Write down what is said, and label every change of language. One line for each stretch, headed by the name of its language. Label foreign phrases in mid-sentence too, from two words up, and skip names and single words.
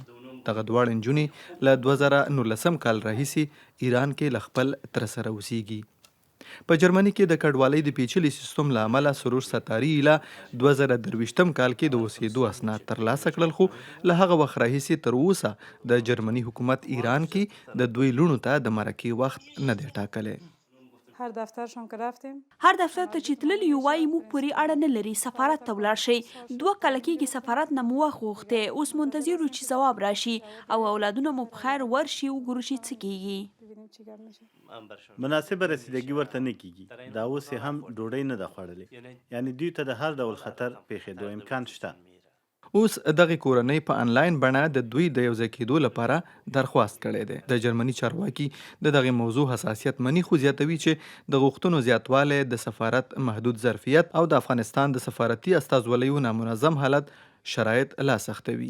Pashto: دغه دواړه نجونې له 2019 کال راهیسې ایران کې له خپل تره سره اوسیږي. په جرمني کې د کډوالۍ د پیچلي سیستم له امله سروش ستاري له 2023 کال کې د اوسېدو اسناد ترلاسه کړل، خو له هغه وخت راهیسې تر اوسه د جرمني حکومت ایران کې د دوی لوڼو ته د مرکې وخت نه دی ټاکلی.
Persian: هر دفترشون که رفتیم
Pashto: هر دفتر ته چې تللی یو وایي موږ پورې اړه نه لري، سفارت ته ولاړ شئ. 2 کاله کېږي سفارت نه مو وخت غوښتی، اوس منتظر یو چې ځواب راشي او اولادونه مو په خیر ورشي وګورو چې څه کېږي.
Persian: ببینیم چی کار میشه.
Pashto: مناسبه رسیدګي ورته نه کیږي. دا اوس هم ډوډۍ نه ده خوړلې، یعنی دوی ته د هر ډول خطر پیښېدو امکان شته. اوس دغه کورنۍ په انلاین بڼه د دوی د یوځای کېدو لپاره درخواست کړی دی. د جرمني چارواکي د دغه موضوع حساسیت مني، خو زیاتوي چې د غوښتنو زیاتوالی، د سفارت محدود ظرفیت او د افغانستان د سفارتي استازولیو نامنظم حالت شرایط لا سختوي.